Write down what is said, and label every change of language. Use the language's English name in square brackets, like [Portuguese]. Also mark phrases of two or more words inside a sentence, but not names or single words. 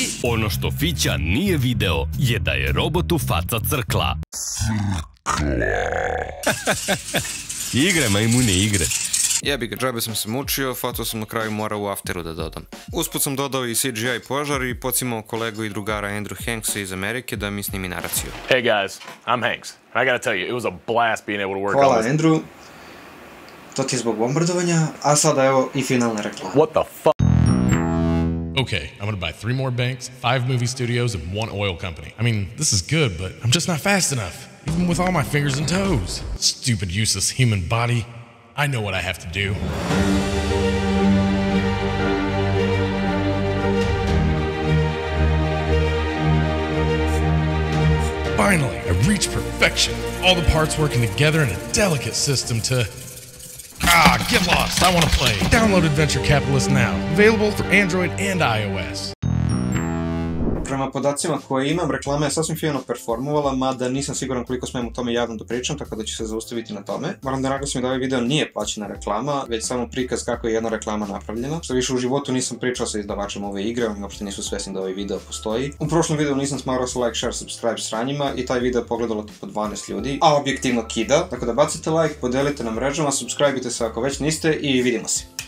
[Serbian] Ono što Fića nije video je da je robotu faca crkla. Igre, majmune, igre. Jebi ga, džabe sam se mučio, fato sam na kraju morao u afteru da dodam. Usput sam dodao i CGI požar i pocimao kolegu i drugara Andrew Hanksa iz Amerike da mi snimi naraciju. [English] Hey guys, I'm Hanks. I gotta tell you, it was a blast being able to work [Serbian] Hvala [English] on this. Andrew. [Serbian] To ti je zbog bombardovanja, a sada evo i finalna reklama. [English] What the fuck? Okay, I'm gonna buy 3 more banks, 5 movie studios, and 1 oil company. I mean, this is good, but I'm just not fast enough. Even with all my fingers and toes. Stupid, useless human body. I know what I have to do. Finally, I reached perfection. All the parts working together in a delicate system to... get lost. I want to play. Download Adventure Capitalist now. Available for Android and iOS. [Serbian] Prema podacima koje imam, reklama je sasvim fino performovala, mada nisam siguran koliko smem u tome javno da pričam, tako da ću se zaustaviti na tome. Moram da naglasim da ovaj video nije plaćena reklama, već samo prikaz kako je jedna reklama napravljena. Što više u životu nisam pričao sa izdavačem ove igre, oni uopšte nisu svesni da ovaj video postoji. U prošlom videu nisam smarao sa [English] like, share, subscribe [Serbian] sranjima i taj video pogledalo po 12 ljudi, a objektivno kida. Tako da bacite like, podelite na mrežama, subscribeite se ako već niste i vidimo se.